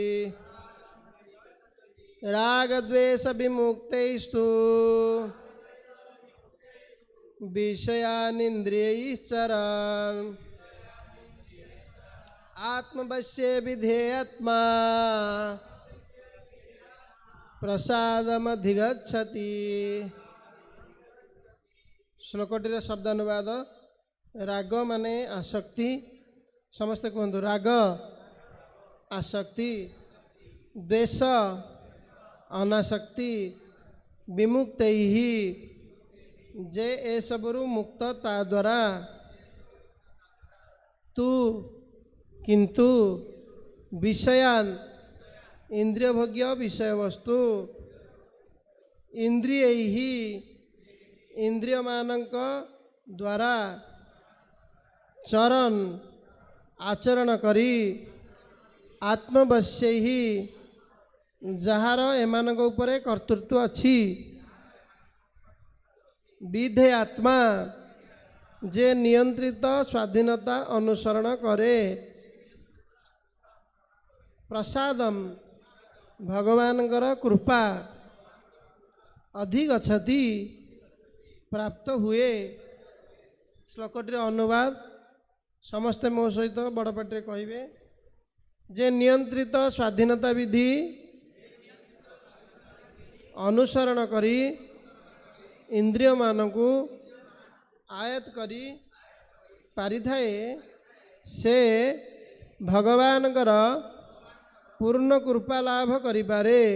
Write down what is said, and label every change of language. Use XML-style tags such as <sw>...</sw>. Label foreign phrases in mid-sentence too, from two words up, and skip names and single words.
<sa>राग द्वेष विमुक्तैस्तु विषयानिन्द्रियैश्चरन् आत्मवश्ये विधेयात्मा प्रसादमधिगच्छति।</sa> <or>ଶ୍ଳୋକଟିର ଶବ୍ଦ ଅନୁବାଦ। ରାଗ ମାନେ ଆସକ୍ତି। ସମସ୍ତେ କହତୁ ରାଗ ଆସକ୍ତି, ଦ୍ୱେଷ ଅନାସକ୍ତି, ବିମୁକ୍ତୈହି ଯେ ଏ ସବୁରୁ ମୁକ୍ତ ତା ଦ୍ୱାରା, ତୁ କିନ୍ତୁ ବିଷୟାନ ଇନ୍ଦ୍ରିୟ ଭୋଗ୍ୟ ବିଷୟ ବସ୍ତୁ, ଇନ୍ଦ୍ରିୟୈହି ଇନ୍ଦ୍ରିୟ ମାନଙ୍କ ଦ୍ୱାରା, ଚରଣ ଆଚରଣ କରି, ଆତ୍ମବଶ୍ୟୈହି ଯାହାର ଏମାନଙ୍କ ଉପରେ କର୍ତ୍ତୃତ୍ୱ ଅଛି, ବିଧେ ଆତ୍ମା ଯେ ନିୟନ୍ତ୍ରିତ ସ୍ୱାଧୀନତା ଅନୁସରଣ କରେ, ପ୍ରସାଦମ ଭଗବାନଙ୍କର କୃପା ଅଧିଗଚ୍ଛତି ପ୍ରାପ୍ତ ହୁଏ। ଶ୍ଳୋକଟିର ଅନୁବାଦ ସମସ୍ତେ ମୋ ସହିତ ବଡ଼ ପାଟେ କହିବେ। ଯେ ନିୟନ୍ତ୍ରିତ ସ୍ୱାଧୀନତା ବିଧି ଅନୁସରଣ କରି ଇନ୍ଦ୍ରିୟ ମାନଙ୍କୁ ଆୟତ୍ତ କରି ପାରିଥାଏ, ସେ ଭଗବାନଙ୍କର ପୂର୍ଣ୍ଣ କୃପା ଲାଭ କରି ପାରେ</or>